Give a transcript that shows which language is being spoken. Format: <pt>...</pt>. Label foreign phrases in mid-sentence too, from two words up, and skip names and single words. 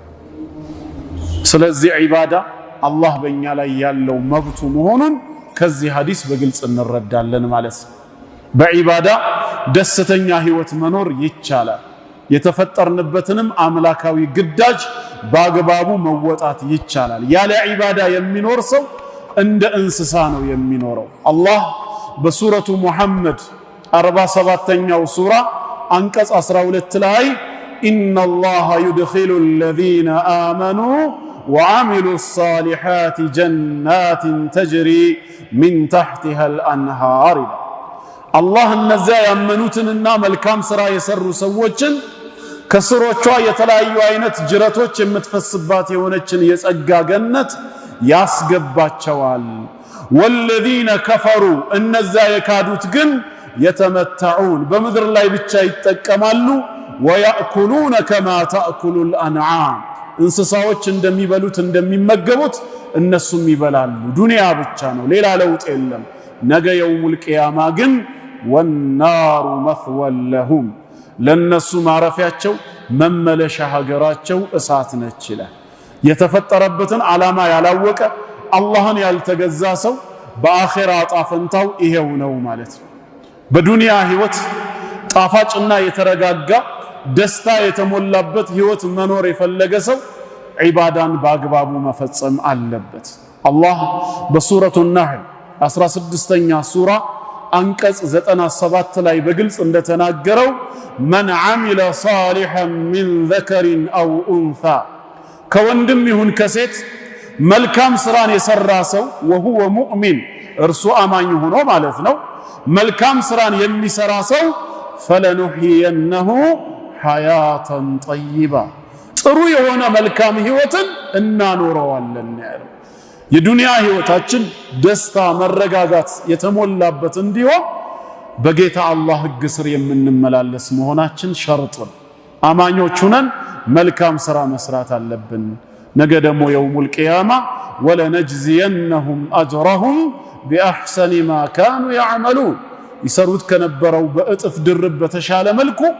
<am>ስለዚህ ዒባዳ አላህ በእኛ ላይ ያለው መብቱ መሆኑን ከዚህ ሐዲስ በግልጽ እንረዳለን ማለት በዒባዳ ደስተኛ ህይወት መኖር ይቻላል የተፈጠርንበትንም አምላካዊ ግዳጅ በአግባቡ መወጣት ይቻላል ያለ ዒባዳ የሚኖር ሰው እንደ እንስሳ ነው የሚኖረው አላህ በሱረቱ ሙሐመድ 47ኛው ሱራ አንቀጽ 12 ላይ</am> <ar>إن الله يدخل الذين آمنوا وعملوا الصالحات جنات تجري من تحتها الأنهار</ar> <am>አላህ እነዛ ያመኑትንና መልካም ስራ የሰሩ ሰዎችን ከስሮቿ የተለያዩ አይነት ጅረቶች የምትፈስባት የሆነችን የጸጋ ገነት ያስገባቸዋል</am> <ar>والذين كفروا</ar> <am>እነዛ የካዱት ግን يتمتعون በምድር ላይ ብቻ ይጠቀማሉ</am> <ar>ويأكلون كما تأكل الأنعام</ar> <am>እንስሳዎች እንደሚበሉት እንደሚመገቡት እነሱም ይበላሉ ዱንያ ብቻ ነው ሌላ ለውጥ የለም ነገ</am> <ar>يوم القيامة</ar> <am>ግን</am> <ar>والنار مثوى لهم</ar> <am>ለነሱ ማረፊያቸው መመለሻ ሀገራቸው እሳት ነች ይላል የተፈጠረበትን ዓላማ ያላወቀ አላህን ያልተገዛ ሰው በአኺራ ጣፈንታው ይሄው ነው ማለት ነው በዱንያ ህይወት ጣፋጭና የተረጋጋ ደስታ የተሞላበት ህይወት መኖር የፈለገ ሰው ዒባዳን በአግባቡ መፈጸም አለበት አላህ በሱረቱ ነህል 16ኛ ሱራ አንቀጽ 97 ላይ በግልጽ እንደተናገረው</am> <ar>من عمل صالحا من ذكر أو أنثى</ar> <am>ከወንድም ይሁን ከሴት መልካም ስራን የሰራ ሰው</am> <ar>وهو مؤمن</ar> <am>እርሱ አማኝ ሆኖ ማለት ነው መልካም ስራን የሚሰራ ሰው</am> <ar>فلنحيينه حياة طيبة</ar> <am>ጥሩ የሆነ መልካም ህይወትን እናኖረዋለን ያለው የዱንያ ህይወታችን ደስታ መረጋጋት የተሞላበት እንዲሆን በጌታ አላህ ህግ ስር የምንመላለስ መሆናችን ሸርጥ ነው አማኞች ሆነን መልካም ስራ መስራት አለብን ነገ ደግሞ</am> <ar>يوم القيامة ولنجزينهم أجرهم بأحسن ما كانوا يعملون</ar> <am>ይሰሩት ከነበረው በእጥፍ ድርብ በተሻለ መልኩ</am>